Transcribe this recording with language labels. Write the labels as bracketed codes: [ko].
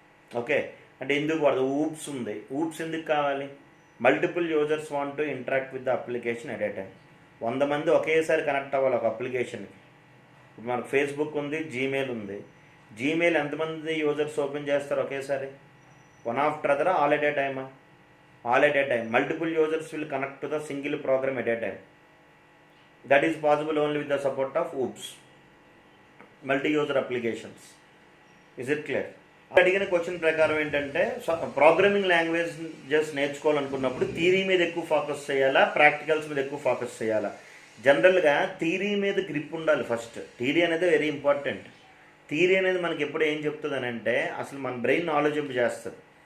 [te] Okay, అంటే ఎందుకు వాడదు? Oops ఉంది. ఊప్స్ ఎందుకు కావాలి? [en] Multiple users want to interact with the application at a time. [te] 100 మంది ఒకేసారి కనెక్ట్ అవ్వాలి ఒక అప్లికేషన్కి. ఇప్పుడు మనకు ఫేస్బుక్ ఉంది, జీమెయిల్ ఉంది. జీమెయిల్ ఎంతమంది యూజర్స్ ఓపెన్ చేస్తారు ఒకేసారి? 1 ఆఫ్టర్ అదరా, ఆల్ ఎట్ ఏ టైమా? [en] all at a time. Multiple users will connect to the single program at a time. That is possible only with the support of OOPS, multi-user applications. Is it clear? [te] అడిగిన question ప్రకారం ఏంటంటే programming language just నేర్చుకోవాలనుకున్నప్పుడు theory మీద ఎక్కువ focus చేయాలా, practicals మీద ఎక్కువ focus చేయాలా? జనరల్గా థియరీ మీద గ్రిప్ ఉండాలి ఫస్ట్. థియరీ అనేది వెరీ ఇంపార్టెంట్. థియరీ అనేది మనకి ఎప్పుడు ఏం చెప్తుంది అని అంటే అసలు మన బ్రెయిన్ ఆలోచింపు చేస్తుంది.